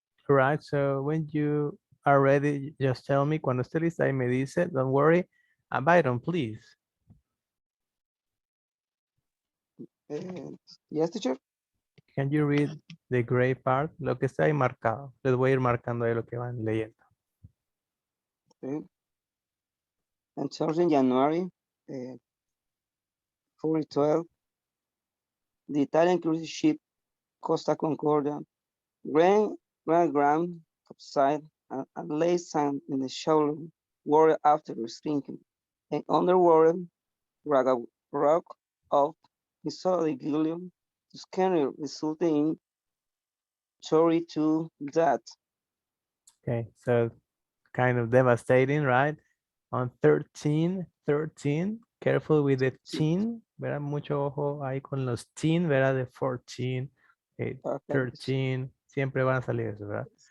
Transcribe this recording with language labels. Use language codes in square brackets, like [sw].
[en] Right, so when you are ready, just tell me. [es] Cuando esté lista y me dice, [en] don't worry. Byron, please. Yes, teacher. Can you read the gray part? [es] Lo que está ahí marcado. Les voy a ir marcando ahí lo que van leyendo. [en] Okay. And 13 January 412, the Italian cruise ship Costa Concordia ran aground, capsized, and lay sand in the shallow water after sinking. And underwater, rock of Isola Giglio to scanner resulting in 32 deaths. Okay, so kind of devastating, right? On 13, careful with the teen, ¿verdad? [es] Mucho ojo ahí con los teen, ¿verdad? De 14, 13, siempre van a salir eso, ¿verdad?